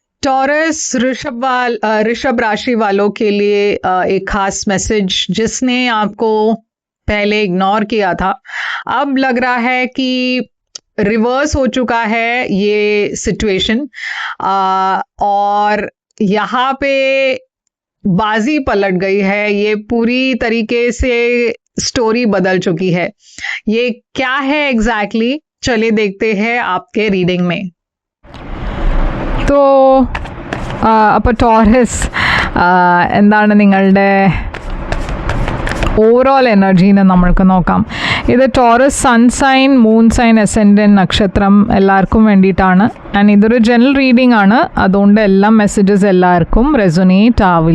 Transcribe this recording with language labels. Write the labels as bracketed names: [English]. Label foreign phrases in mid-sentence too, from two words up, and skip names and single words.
[Hindi] टॉरस ऋषभ राशि वालों के लिए एक खास मैसेज, जिसने आपको पहले इग्नोर किया था, अब लग रहा है कि रिवर्स हो चुका है ये सिचुएशन, और यहाँ पे बाजी पलट गई है। ये पूरी तरीके से स्टोरी बदल चुकी है। ये क्या है एग्जैक्टली, चलिए देखते हैं आपके रीडिंग में। [Malayalam] तो അപ്പോൾ ടോറസ് എന്താണ് നിങ്ങളുടെ [English] overall energyനെ [Malayalam] നമ്മൾക്ക് നോക്കാം. ഇത് [English] Taurus sun sign, moon sign, ascendant, [Malayalam] നക്ഷത്രം എല്ലാവർക്കും വേണ്ടിയിട്ടാണ്. ആൻഡ് ഇതൊരു [English] general reading [Malayalam] ആണ്, അതുകൊണ്ട് എല്ലാ മെസ്സേജസ് എല്ലാവർക്കും റെസൊനേറ്റ് ആവില്ല.